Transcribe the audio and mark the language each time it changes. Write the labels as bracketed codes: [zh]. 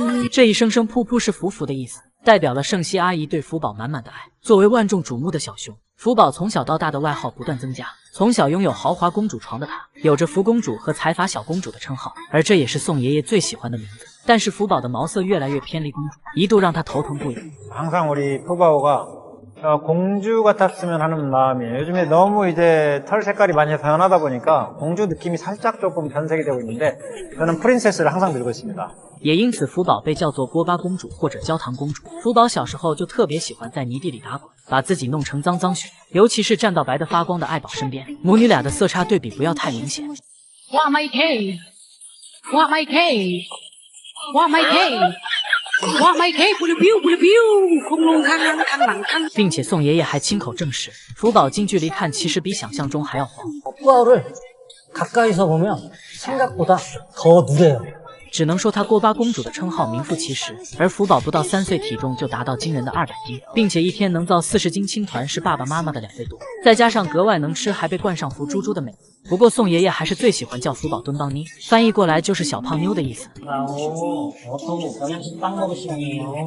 [zh] 这一声声噗噗是福福的意思，代表了盛熙阿姨对福宝满满的爱。作为万众瞩目的小熊，福宝从小到大的外号不断增加，从小拥有豪华公主床的他，有着福公主和财阀小公主的称号，而这也是宋爷爷最喜欢的名字。但是福宝的毛色越来越偏离公主，一度让她头疼不已。 [ko] 항상 우리 푸바오가 공주 같았으면 하는 마음이에요. 요즘에 너무 이제 털 색깔이 많이 변하다 보니까 공주 느낌이 살짝 조금 변색이 되고 있는데 저는 프린세스를 항상 들고 있습니다. [zh] 也因此福宝被叫做锅巴公主或者焦糖公主。福宝小时候就特别喜欢在泥地里打滚，把自己弄成脏脏血，尤其是站到白的发光的爱宝身边，母女俩的色差对比不要太明显。哇麦 K， 哇麦 K， 哇麦 K， 哇麦 K， 不溜彪不溜彪，空龙康啷康啷康。并且宋爷爷还亲口证实，福宝近距离看其实比想象中还要黄。 [ko] 뽀뽀를 가까이서 보면 생각보다 더 누래요. [zh] 只能说她锅巴公主的称号名副其实，而福宝不到3岁体重就达到惊人的200斤，并且一天能造40斤青团是爸爸妈妈的2倍多，再加上格外能吃，还被冠上福猪猪的美名。不过宋爷爷还是最喜欢叫福宝墩邦妮，翻译过来就是小胖妞的意思。 [ko] 어떠고 영양식 빵 먹을 시간이에요.